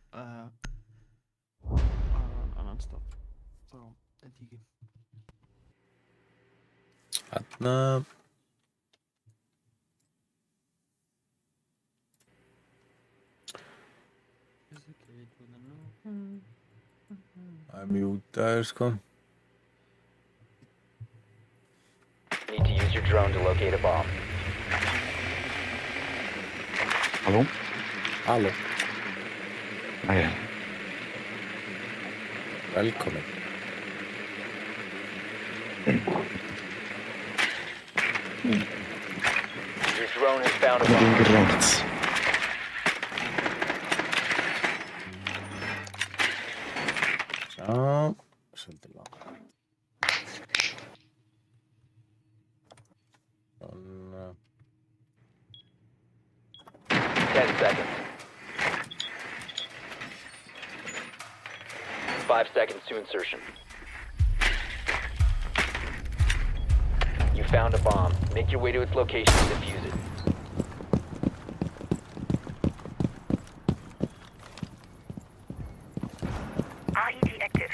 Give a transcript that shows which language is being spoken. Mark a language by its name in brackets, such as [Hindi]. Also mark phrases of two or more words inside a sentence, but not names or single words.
[Icelandic] Annan stað. Þá, þetta ekki. Þarna. Það er mjútaður, sko. [English] Need to use your drone to locate a bomb. [Icelandic] Halló? Halló. Æja. Velkomin. [English] Your drone has found a bomb. [Icelandic] Gengur langt. Svo. Svolítið langt. Svona. [English] 10 seconds. 5 seconds to insertion. You found a bomb. Make your way to its location and defuse it. RED active.